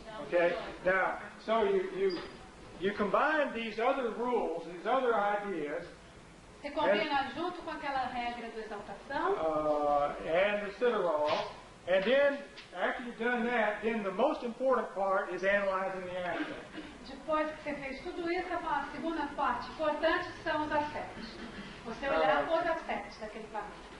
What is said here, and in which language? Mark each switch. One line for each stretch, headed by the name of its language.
English: okay, now, so you combine these other rules, these other ideas,
Portuguese: Você combina junto com aquela regra do exaltação.
English: and the Sideral, and then after you've done that, then the most important part is analyzing the aspect.
Portuguese: Depois que você fez tudo isso, a segunda parte importante são os aspectos. Você olhar os aspectos daquele planeta.